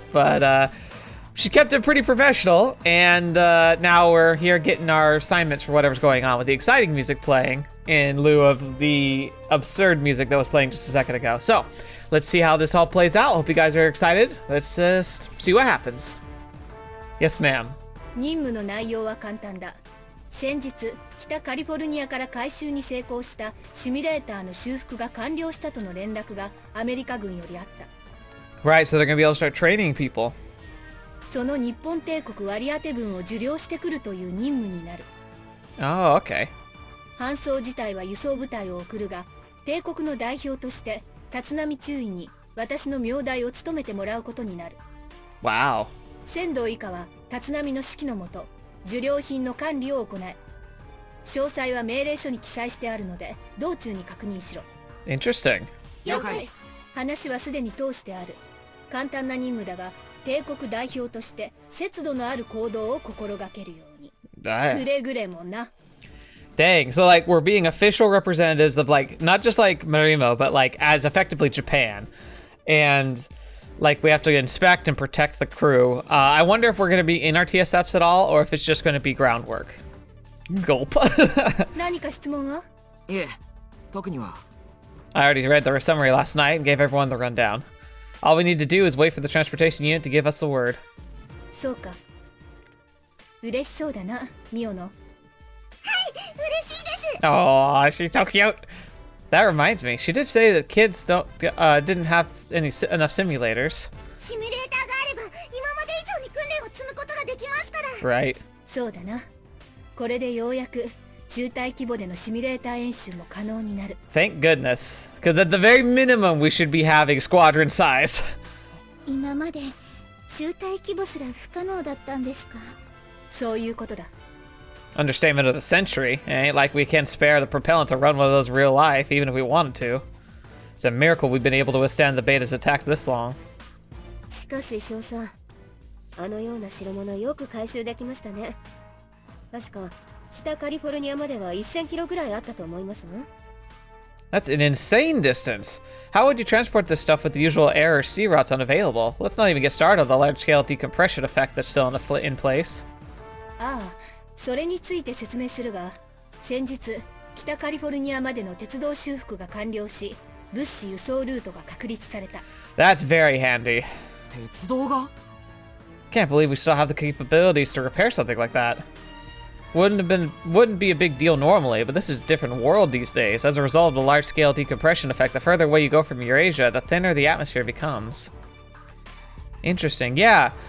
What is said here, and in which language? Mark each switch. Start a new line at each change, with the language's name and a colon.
English: But she kept it pretty professional, and now we're here getting our assignments for whatever's going on with the exciting music playing in lieu of the absurd music that was playing just a second ago. So let's see how this all plays out. Hope you guys are excited. Let's just see what happens. Yes, ma'am.
Japanese: 任務の内容は簡単だ。先日、北カリフォルニアから回収に成功したシミュレーターの修復が完了したとの連絡がアメリカ軍よりあった。
English: Right, so they're going to be able to start training people.
Japanese: その日本帝国割り当て分を受領してくるという任務になる。
English: Oh, okay.
Japanese: 搬送自体は輸送部隊を送るが、帝国の代表として立浪中尉に私の名代を務めてもらうことになる。
English: Wow.
Japanese: 仙道以下は立浪の指揮のもと受領品の管理を行い、詳細は命令書に記載してあるので道中に確認しろ。
English: Interesting.
Japanese: 了解。話はすでに通してある。簡単な任務だが、帝国代表として節度のある行動を心がけるように。くれぐれもな。
English: Dang, so like we're being official representatives of like not just like Marimo, but like as effectively Japan, and like we have to inspect and protect the crew. I wonder if we're going to be in our TSFs at all, or if it's just going to be groundwork. Gulp.
Japanese: 何か質問は？いえ、特には。
English: I already read the summary last night and gave everyone the rundown. All we need to do is wait for the transportation unit to give us the word.
Japanese: そうか。嬉しそうだな、ミオの。はい、嬉しいです。
English: Oh, she's so cute. That reminds me, she did say that kids didn't have enough simulators.
Japanese: シミュレーターがあれば、今まで以上に訓練を積むことができますから。
English: Right.
Japanese: そうだな。これでようやく中隊規模でのシミュレーター演習も可能になる。
English: Thank goodness, because at the very minimum we should be having squadron size.
Japanese: 今まで中隊規模すら不可能だったんですか。そういうことだ。
English: Understatement of the century. It ain't like we can spare the propellant to run one of those real life, even if we wanted to. It's a miracle we've been able to withstand the beta's attack this long.
Japanese: しかし少佐、あのような代物よく回収できましたね。確か北カリフォルニアまでは1000キロぐらいあったと思いますが。
English: That's an insane distance. How would you transport this stuff with the usual air or sea routes unavailable? Let's not even get started on the large-scale decompression effect that's still in place.
Japanese: ああ、それについて説明するが、先日北カリフォルニアまでの鉄道修復が完了し、物資輸送ルートが確立された。
English: That's very handy.
Japanese: 鉄道が?
English: Can't believe we still have the capabilities to repair something like that. Wouldn't be a big deal normally, but this is a different world these days. As a result of the large-scale decompression effect, the further away you go from Eurasia, the thinner the atmosphere becomes. Interesting. Yeah.